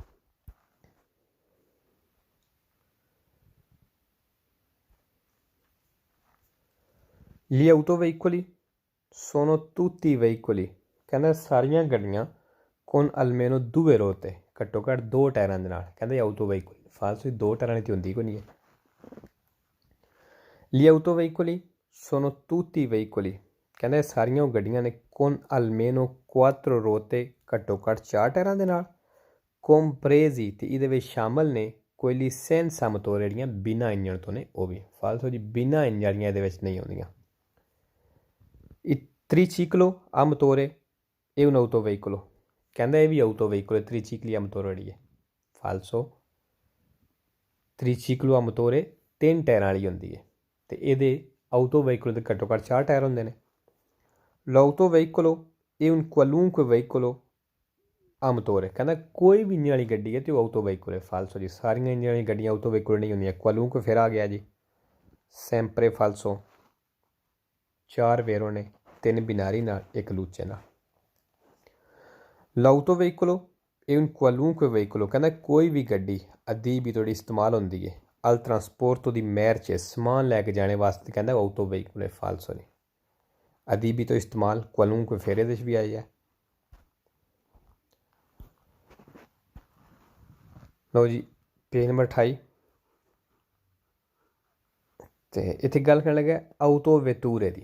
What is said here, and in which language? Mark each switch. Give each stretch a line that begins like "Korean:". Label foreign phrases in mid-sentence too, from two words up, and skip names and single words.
Italian: Gli autoveicoli sono tutti veicoli
Punjabi: ਕਹਿੰਦਾ ਸਾਰੀਆਂ ਗੱਡੀਆਂ
Italian: con almeno due ruote
Punjabi: ਘੱਟੋ ਘੱਟ 2 ਟਾਇਰਾਂ ਦੇ ਨਾਲ ਕਹਿੰਦੇ
Italian: autoveicoli. falso di
Punjabi: 2 ਟਾਇਰਾਂ ਦੀ ਹੋਂਦੀ ਕੋਈ ਨਹੀਂ ਹੈ।
Italian: Gli autoveicoli sono tutti veicoli,
Punjabi: ਕਹਿੰਦਾ ਇਹ ਸਾਰੀਆਂ ਉਹ ਗੱਡੀਆਂ ਨੇ
Italian: con almeno 4 ruote
Punjabi: ਘੱਟੋ ਘੱਟ 4 ਟਾਇਰਾਂ ਦੇ ਨਾਲ compresi ਤੇ ਇਹਦੇ ਵਿੱਚ ਸ਼ਾਮਲ ਨੇ
Italian: quelli senza motore
Punjabi: ਜਿਹੜੀਆਂ ਬਿਨਾਂ ਇੰਜਣ ਤੋਂ ਨੇ ਉਹ ਵੀ ਫਾਲਸੋ ਜੀ ਬਿਨਾਂ ਇੰਜਣ ਵਾਲੀਆਂ ਇਹਦੇ ਵਿੱਚ ਨਹੀਂ ਆਉਂਦੀਆਂ।
Italian: triciclo a motore è un autoveicolo,
Punjabi: ਕਹਿੰਦਾ ਇਹ ਵੀ autoveicolo ਹੈ
Italian: tricicli a motore
Punjabi: ਜਿਹੜੀ ਹੈ ਫਾਲਸੋ।
Italian: triciclo a motore
Punjabi: 3 ਟਾਇਰਾਂ ਵਾਲੀ ਹੁੰਦੀ ਹੈ ਤੇ ਇਹਦੇ autoveicolo ਦੇ ਘੱਟੋ ਘੱਟ 4 ਟਾਇਰ ਹੁੰਦੇ ਨੇ।
Italian: l'autoveicolo è un qualunque veicolo a motore,
Punjabi: ਕਹਿੰਦਾ ਕੋਈ ਵੀ ਇੰਜਣ ਵਾਲੀ ਗੱਡੀ ਹੈ ਤੇ ਉਹ autoveicolo ਹੈ ਫਾਲਸੋ ਜੀ ਸਾਰੀਆਂ ਇੰਜਣ ਵਾਲੀਆਂ ਗੱਡੀਆਂ autoveicolo ਨਹੀਂ ਹੁੰਦੀਆਂ। qualunque ਫਿਰ ਆ ਗਿਆ ਜੀ
Italian: sempre falso,
Punjabi: 4 ਵੇਰੋ ਨੇ 3 ਬਿਨਾਰੀ ਨਾਲ 1 ਲੂਚੇ ਨਾਲ।
Italian: l'autoveicolo è un qualunque veicolo,
Punjabi: ਕਹਿੰਦਾ ਕੋਈ ਵੀ ਗੱਡੀ ਅਦੀਬੀ ਤੁਹਾਡੀ ਇਸਤੇਮਾਲ ਹੁੰਦੀ ਹੈ
Italian: al trasporto di merce
Punjabi: ਸਮਾਨ ਲੈ ਕੇ ਜਾਣੇ ਵਾਸਤੇ ਕਹਿੰਦਾ autoveicolo ਹੈ ਫਾਲਸੋ ਜੀ। ਅਦੀਬੀ ਤੋਂ ਇਸਤੇਮਾਲ qualunque ਫਿਰ ਇਹਦੇ 'ਚ ਵੀ ਆਈ ਹੈ। ਲਓ ਜੀ ਪੇਜ ਨੰਬਰ 28 ਤੇ ਇੱਥੇ ਗੱਲ ਕਰਨ ਲੱਗਾ autovetture ਦੀ।